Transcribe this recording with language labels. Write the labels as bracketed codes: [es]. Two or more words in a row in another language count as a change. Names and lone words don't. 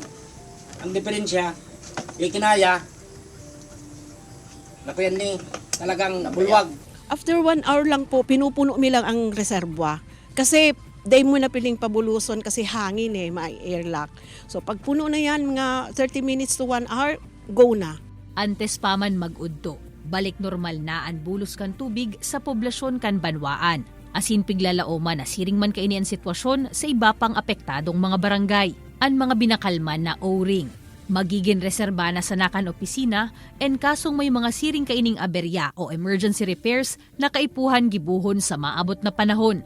[bik] Ang diferensya, kinaya, nakuyan ni talagang bulwag. [en] After 1 hour [tl] lang po, pinupuno mi lang ang reservoir. [bik] Kasi day mo na piling pabuluson kasi hangin may airlock. [tl] So pag puno na yan, mga [en] 30 minutes to 1 hour, [tl] go na. [bik] Antes pa man mag-udto, balik normal na ang bulos kan tubig sa poblasyon kan Banwaan. Asin piglalaoma na siring man kaini ang sitwasyon sa iba pang apektadong mga barangay. Ang mga binakalman na O-ring. Magiging reserba na sa nakan opisina en kasong may mga siring kaining aberya o [en] emergency repairs [bik] na kaipuhan gibuhon sa maabot na panahon.